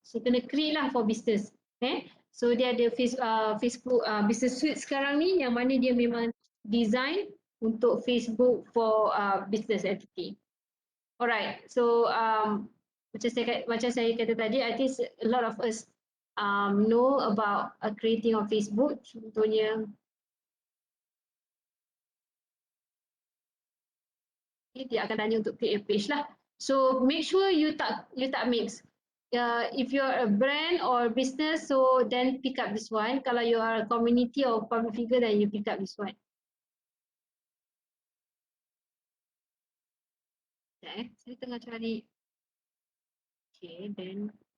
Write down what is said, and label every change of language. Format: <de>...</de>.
<ms>So kena create lah</ms> <en>for business.</en> <ms>So dia ada Facebook Business Suite sekarang ni yang mana dia memang design untuk Facebook</ms> <en>for business entity. Alright, so</en> <ms>macam saya kata tadi,</ms> <en>I think a lot of us know about creating on Facebook.</en> <ms>Contohnya, dia akan tanya untuk</ms> <en>create a page</en> <ms>lah.</ms> <en>So make sure you</en> <ms>tak</ms> <en>mix. If you're a brand or business, so then pick up this one.</en> <ms>Kalau</ms> <en>you are a community or public figure, then you pick up this one.</en> <ms>Saya tengah cari. Okay, then.</ms>